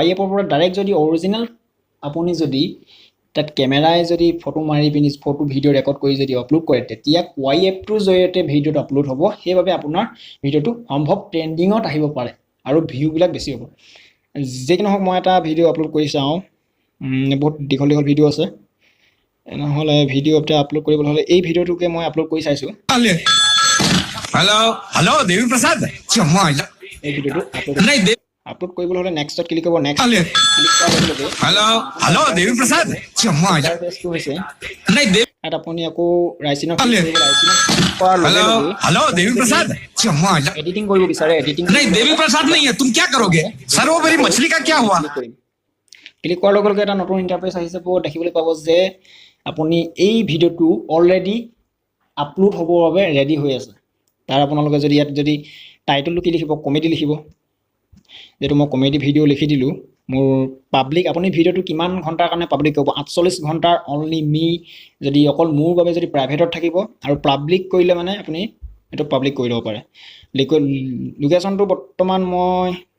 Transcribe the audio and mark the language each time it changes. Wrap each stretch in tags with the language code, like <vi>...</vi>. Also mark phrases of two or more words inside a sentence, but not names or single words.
<as>এপৰ পৰা ডাইৰেক্ট যদি অৰিজিনেল আপুনি যদি তাত কেমেৰাই যদি ফটো মাৰি পিনি ফটো ভিডিঅ' ৰেকৰ্ড কৰি যদি আপলোড কৰে তেতিয়া কোৱাই এপটোৰ জৰিয়তে ভিডিঅ'টো আপলোড হ'ব সেইবাবে আপোনাৰ ভিডিঅ'টো সম্ভৱ ট্ৰেণ্ডিঙত আহিব পাৰে আৰু ভিউবিলাক বেছি হ'ব যে কি নহওক মই এটা ভিডিঅ' আপলোড কৰি চাওঁ বহুত দীঘল ভিডিঅ' আছে নহ'লে ভিডিঅ' এটা আপলোড কৰিবলৈ হ'লে এই ভিডিঅ'টোকে মই আপলোড কৰি চাইছোঁ</as> <hi>हेलो देवी प्रसाद</hi> <as>এই ভিডিঅ'টো আপলোড কৰিবলৈ হ'লে নেক্সটত ক্লিক কৰিব নেক্সট ক্লিক কৰাৰ লগে লগে</as> <hi>हेलो देवी प्रसाद</hi> <as>ইণ্টাৰফেচটো হৈছে ইয়াত আপুনি আকৌ ৰাইচিনত ক্লিক কৰিব ৰাইচিনত ক্লিক কৰাৰ লগে লগে</as> <hi>हेलो देवी प्रसाद</hi> <as>এডিটিং কৰিব বিচাৰে এডিটিং</as> <hi>नहीं देवी प्रसाद नहीं है तुम क्या करोगे सर वो मेरी मछली का क्या हुआ</hi> <as>ক্লিক কৰাৰ লগে লগে এটা নতুন ইণ্টাৰফেচ আহিছে দেখিবলৈ পাব যে আপুনি এই ভিডিঅ'টো অলৰেডি আপলোড হ'বৰ বাবে ৰেডি হৈ আছে তাৰ আপোনালোকে যদি ইয়াত যদি টাইটেলটো কি লিখিব কমেডি লিখিব যেটো মই কমেডি ভিডিঅ' লিখি দিলোঁ মোৰ পাব্লিক আপুনি ভিডিঅ'টো কিমান ঘণ্টাৰ কাৰণে পাব্লিক কৰিব 48 ঘণ্টাৰ</as> <en>only me</en> <as>যদি অকল মোৰ বাবে যদি প্ৰাইভেটত থাকিব আৰু পাব্লিক কৰিলে মানে আপুনি এইটো পাব্লিক কৰি ল'ব পাৰে লোকেশ্যনটো বৰ্তমান মই</as>